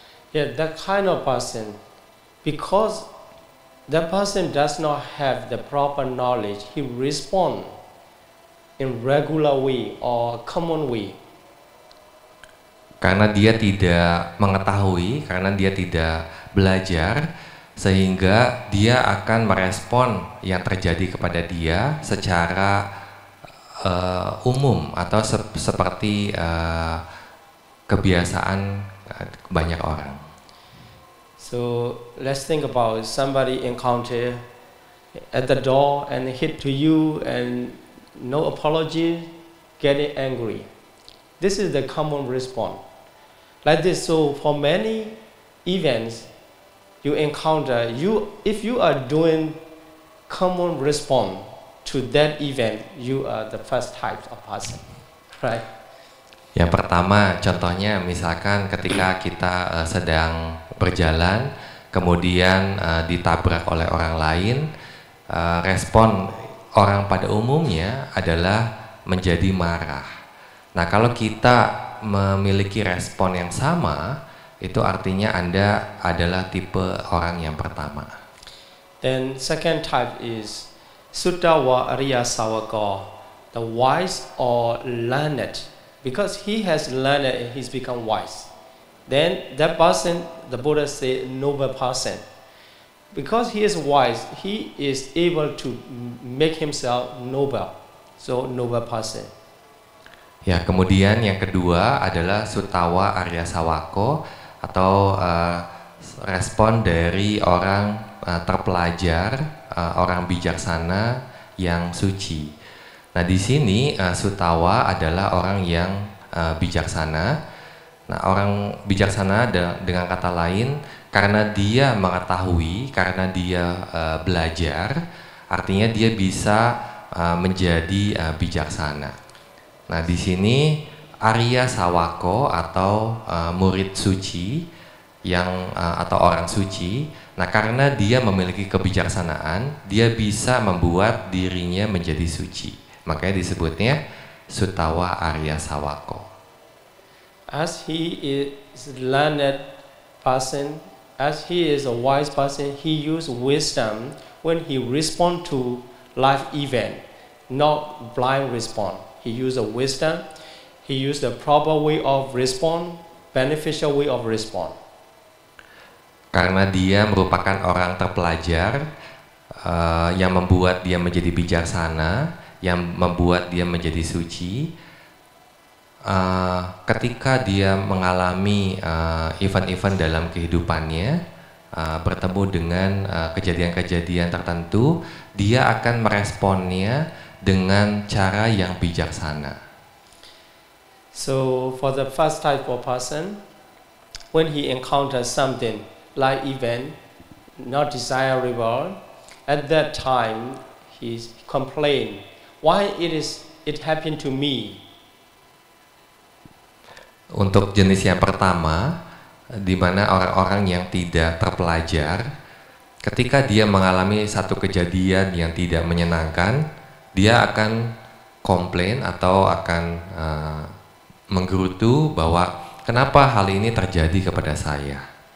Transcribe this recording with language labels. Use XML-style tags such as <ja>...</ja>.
<en>Yeah, that kind of person, because that person does not have the proper knowledge, he responds in regular way or common way.</en> <id>Karena dia tidak mengetahui, karena dia tidak belajar, sehingga dia akan merespon yang terjadi kepada dia secara umum atau seperti kebiasaan banyak orang.</id> <en>So let's think about somebody encounter at the door and hit to you and no apology, getting angry. This is the common response. Like this, so for many events you encounter, if you are doing common response to that event, you are the first type of person, right?</en> <id>Yang pertama, contohnya misalkan ketika kita sedang berjalan, kemudian ditabrak oleh orang lain, respon orang pada umumnya adalah menjadi marah. Nah, kalau kita memiliki respon yang sama, itu artinya Anda adalah tipe orang yang pertama.</id> <en>Then second type is Suttawa Arya Sawaka, the wise or learned, because he has learned and he's become wise. Then that person, the Buddha said, noble person. Because he is wise, he is able to make himself noble. So noble person.</en> <id>Ya, kemudian yang kedua adalah Suttawa Arya Sawako, atau respon dari orang terpelajar, orang bijaksana yang suci. Nah, di sini Sutawa adalah orang yang bijaksana. Nah, orang bijaksana dengan kata lain, karena dia mengetahui, karena dia belajar, artinya dia bisa menjadi bijaksana. Nah, di sini Arya Sawako atau murid suci atau orang suci. Nah, karena dia memiliki kebijaksanaan, dia bisa membuat dirinya menjadi suci. Makanya disebutnya Sutawa Arya Sawako.</id> <en>As he is learned person, as he is a wise person, he use wisdom when he respond to life event, not blind respond. He use a wisdom, he use the proper way of respond, beneficial way of respond.</en> <id>Karena dia merupakan orang terpelajar yang membuat dia menjadi bijaksana, yang membuat dia menjadi suci. Ketika dia mengalami event-event dalam kehidupannya, bertemu dengan kejadian-kejadian tertentu, dia akan meresponnya dengan cara yang bijaksana.</id> <en>So for the first type of person, when he encounters something like event not desirable, at that time he complain, why it happened to me?</en> <id>Untuk jenis yang pertama, di mana orang-orang yang tidak terpelajar, ketika dia mengalami satu kejadian yang tidak menyenangkan, dia akan komplain atau akan menggerutu bahwa kenapa hal ini terjadi kepada saya.</id>